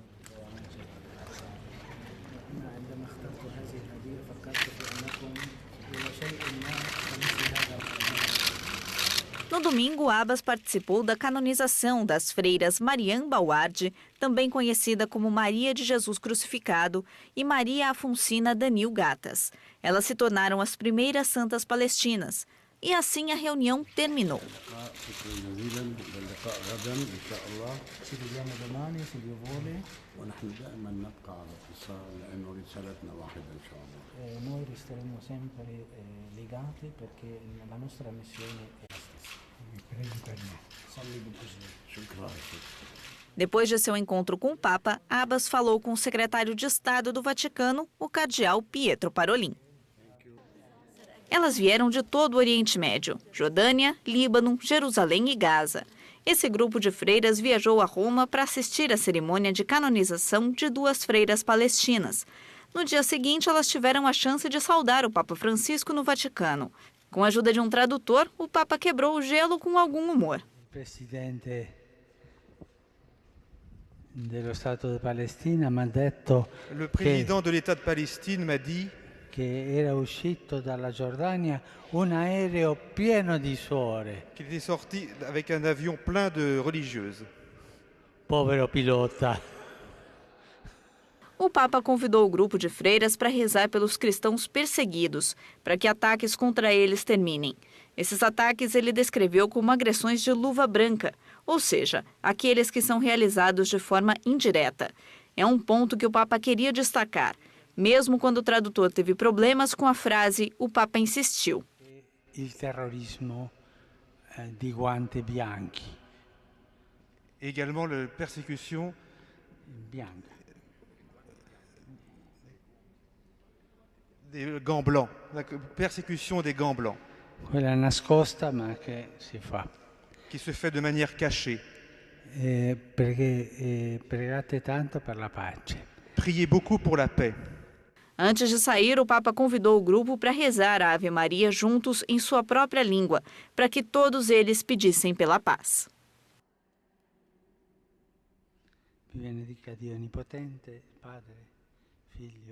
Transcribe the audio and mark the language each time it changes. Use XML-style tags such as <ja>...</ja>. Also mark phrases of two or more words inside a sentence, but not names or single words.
<pt>No domingo, Abbas participou da canonização das freiras Mariam Bawad, também conhecida como Maria de Jesus Crucificado, e Maria Afonsina Danil Gatas. Elas se tornaram as primeiras santas palestinas. E assim a reunião terminou.</pt> <it>Noi resteremo sempre legati perché la nostra missione è la stessa. Salve per me.</it> <pt>Depois de seu encontro com o Papa, Abbas falou com o secretário de Estado do Vaticano, o cardeal Pietro Parolin. Elas vieram de todo o Oriente Médio, Jordânia, Líbano, Jerusalém e Gaza. Esse grupo de freiras viajou a Roma para assistir à cerimônia de canonização de 2 freiras palestinas. No dia seguinte, elas tiveram a chance de saudar o Papa Francisco no Vaticano. Com a ajuda de um tradutor, o Papa quebrou o gelo com algum humor. O presidente</pt> <it>dello Stato de Palestina mi ha detto</it> <fr>Le président de l'État de Palestine m'a dit</fr> <it>che era uscito dalla Giordania un aereo pieno di suore.</it> <fr>qu'il était sorti avec un avion plein de religieuses.</fr> <it>Povero pilota.</it> <pt>O Papa convidou o grupo de freiras para rezar pelos cristãos perseguidos, para que ataques contra eles terminem. Esses ataques ele descreveu como agressões de luva branca, ou seja, aqueles que são realizados de forma indireta. É um ponto que o Papa queria destacar. Mesmo quando o tradutor teve problemas com a frase, o Papa insistiu.</pt> <it>Il terrorismo di guanti bianchi.</it> <fr>Également la persécution</fr> <it>Bianca.</it> <fr>des gants blancs, la persécution des gants blancs,</fr> <it>Quella nascosta ma che si fa.</it> <fr>qui se fait de manière cachée.</fr> <it>Perché pregate tanto per la pace.</it> <fr>Priez beaucoup pour la paix.</fr> <pt>Antes de sair, o Papa convidou o grupo para rezar a Ave Maria juntos em sua própria língua, para que todos eles pedissem pela paz.</pt> <it>Vi benedica Dio Onnipotente, Padre, Figlio.</it>